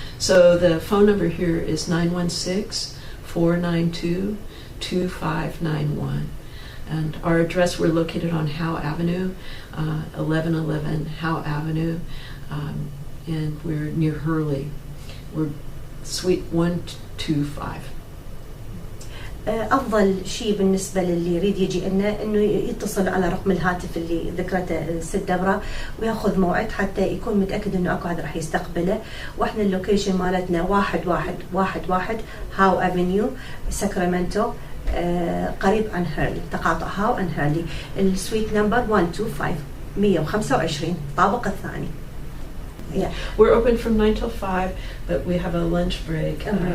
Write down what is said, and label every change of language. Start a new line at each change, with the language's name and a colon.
English: So the phone number here is 916-492-2591. And our address, we're located on Howe Avenue, 1111 Howe Avenue, and we're near Hurley. We're Suite 125.
Arabic: أفضل شيء بالنسبة للي يريد يجي لنا إنه يتصل على رقم الهاتف اللي ذكرته الست دبرة وياخذ موعد حتى يكون متأكد إنه أكو أحد راح يستقبله. وإحنا اللوكيشن مالتنا 1111 هاو أفنيو ساكرامنتو، قريب عن هيرلي، تقاطع هاو عن هيرلي. السويت نمبر 125 125 الطابق الثاني.
English: Yeah. We're open from 9 till 5, but we have a lunch break.